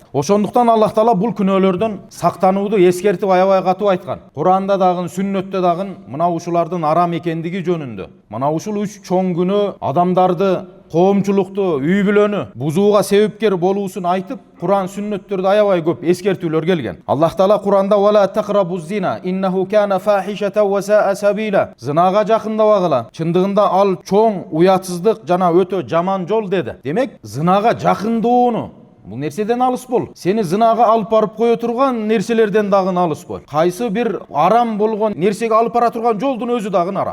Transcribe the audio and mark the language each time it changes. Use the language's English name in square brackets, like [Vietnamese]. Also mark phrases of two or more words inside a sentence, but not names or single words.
[Kyrgyz] Ошондуктан Аллах Таала бул күнөөлөрдөн сактанууду эскертип аябай катуу айткан. Куранда дагы, сүннөттө дагы мына ушулардын арам экендиги жөнүндө. Мына ушул үч чоң күнөө адамдарды, коомчулукту, үй бүлөнү бузууга себепкер болуусун айтып, Куран, сүннөттөрдө аябай көп эскертүүлөр келген. Аллах Таала Куранда [Arabic] «ولا تقربوا الزنا إنه كان فاحشة وساء سبيلا». [Kyrgyz] Зынага жакындабагыла. Чындыгында ал чоң уятсыздык жана өтө жаман жол деди. Демек, зынага жакындоону бул нерседен алыс бол. Сени зынага алып барып кое турган нерселерден дагы алыс бол. Кайсы бир арам болгон нерсеге алып бара турган жолдун өзү дагы арам.